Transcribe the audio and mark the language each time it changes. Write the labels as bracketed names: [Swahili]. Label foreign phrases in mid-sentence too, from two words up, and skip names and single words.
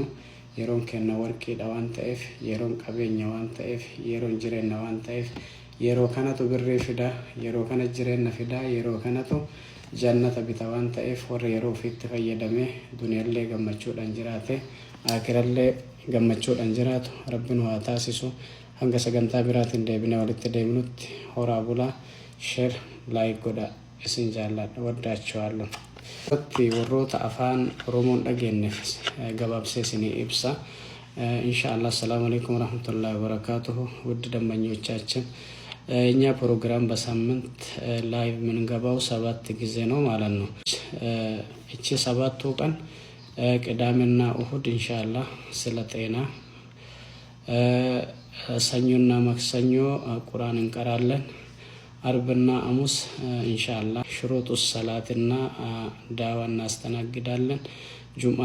[Oromo] Yeroon kenna warqiidha waan ta'eef, yeroon qabeenya waan ta'eef, yeroon jireenya waan ta'eef, yeroo kanatu birrii fida, yeroo kana jireenya fida, yeroo kanatu jannata bita waan ta'eef warra yeroo ofiitti fayyadamee duniyaallee gammachuudhaan jiraate aakirallee gammachuudhaan jiraatu rabbiin haa taasisu. Hanga sagantaa biraatiin deebinee walitti deebinutti horaa bulaa [English] share like [Oromo] godha isin jaalladha waddaachuu warroota afaan oromoon dhageenyeef gabaabsee isinii ibsa. [Amharic] Inshallah [Arabic] سلام عليكم ورحمة الله وبركاته። [Amharic] ውድ ደንበኞቻችን እኛ ፕሮግራም በሳምንት ላይቭ የምንገባው 7 ጊዜ ነው ማለት ነው። እቺ 7ቱ ቀን ቅዳሜና እሁድ ኢንሻአላህ ስለ ጤና፣ ሰኞና ማክሰኞ ቁርአን እንቀራለን። አርብና ሐሙስ ኢንሻአላህ ሽሩጡ ሰላትና ዳዋ እናስተናግዳለን። ጁምዓ